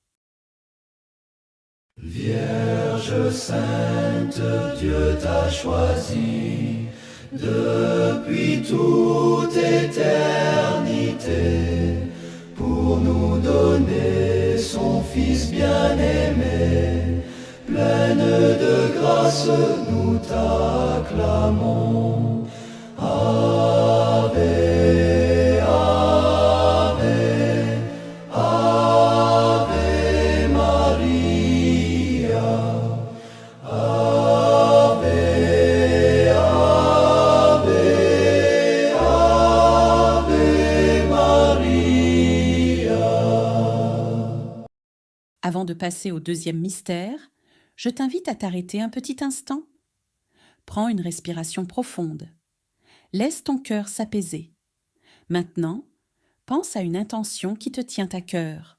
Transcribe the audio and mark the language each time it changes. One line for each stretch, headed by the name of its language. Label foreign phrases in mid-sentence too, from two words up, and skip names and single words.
French: Vierge sainte, Dieu t'a choisie depuis toute éternité pour nous donner son Fils bien-aimé. Pleine de grâce, nous t'acclamons.
Latin: Ave, Ave, Ave Maria. Ave, Ave, Ave Maria.
French: Avant de passer au deuxième mystère, je t'invite à t'arrêter un petit instant. Prends une respiration profonde. Laisse ton cœur s'apaiser. Maintenant, pense à une intention qui te tient à cœur.